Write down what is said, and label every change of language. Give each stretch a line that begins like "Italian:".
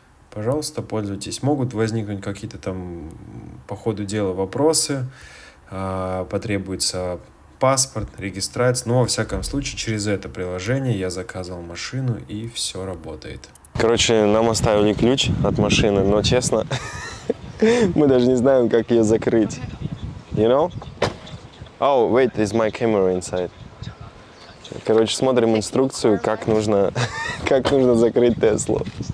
Russian: Пожалуйста, пользуйтесь. Могут возникнуть какие-то там по ходу дела вопросы, потребуется паспорт, регистрация, но во всяком случае через это приложение я заказал машину и все работает. Короче, нам оставили ключ от машины, но честно, мы даже не знаем, как ее закрыть.
English: You know? Oh, wait, is my camera inside?
Russian: Короче, смотрим инструкцию, как нужно закрыть Теслу.